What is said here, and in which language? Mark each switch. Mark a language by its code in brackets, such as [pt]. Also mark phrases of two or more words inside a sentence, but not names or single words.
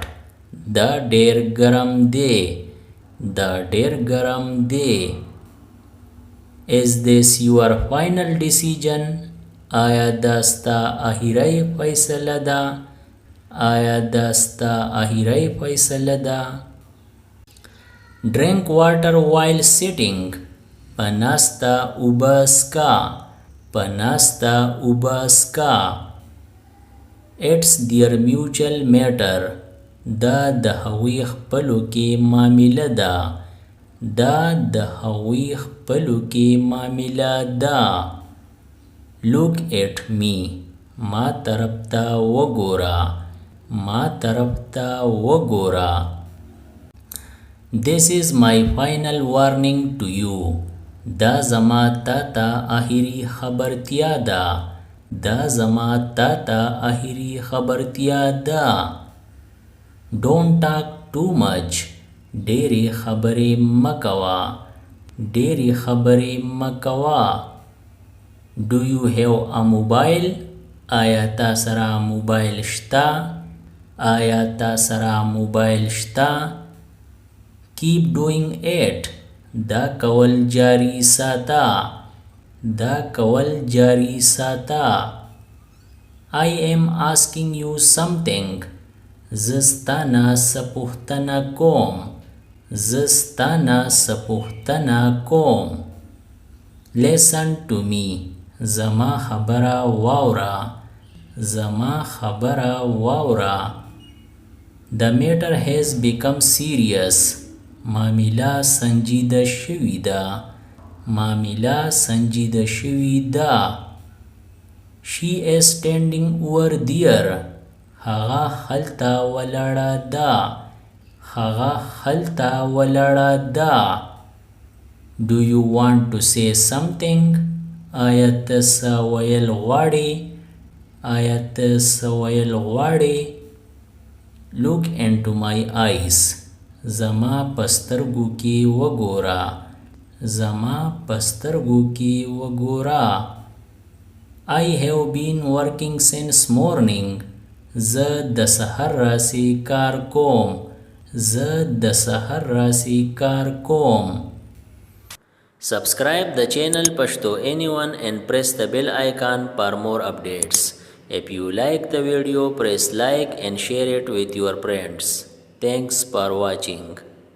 [ps] دا ډېر ګرم دی. دا ډېر ګرم دی. [en] Is this your final decision? [ps] آیا دا ستا اخیری فیصله ده؟ آیا دا ستا اخیری فیصله ده؟ [en] Drink water while sitting. [ps] په ناسته اوبه څښه. په ناسته اوبه څښه. [en] It's their mutual matter. [ps] دا د هغوی خپلو کې معامله ده. دا د هغوی خپلو کې معامله ده. [en] Look at me. [ps] ما طرف ته وګوره. ما طرف ته وګوره. [en] This is my final warning to you. [ps] دا زما تا ته اخیری خبرتیا ده. دا زما تا ته اخیری خبرتیا ده. [en] Don't talk too much. [ps] ډېرې خبرې مه کوه. ډېرې خبرې مه کوه. [en] Do you have a mobile? [ps] آیا تا سره موبایل شته؟ آیا تا سره موبایل شته؟ [en] Keep doing it. [ps] دا کول جاری ساته. دا کول جاری ساته. [en] I am asking you something. [ps] زه ستانه څه پوښتنه کوم. زه ستانه څه پوښتنه کوم. [en] Listen to me. [ps] زما خبره واوره. زما خبره واوره. [en] The matter has become serious. [ps] معامله سنجیده شوې ده. معامله سنجیده شوې ده. [en] She is standing over there. [ps] هغه هلته ولاړه ده. هغه هلته ولاړه ده. [en] Do you want to say something? [ps] آیا ته څه ویل غواړې؟ آیا ته څه ویل غواړې؟ [en] Look into my eyes. [ps] زما په سترګو کې وګوره. زما په سترګو کې وګوره. [en] I have been working since morning. [ps] زه د سحر راځي کار کوم. زه د سحر راځي کار کوم. [en] Subscribe the channel Pashto Anyone and press the bell icon for more updates. If you like the video, press like and share it with your friends. Thanks for watching.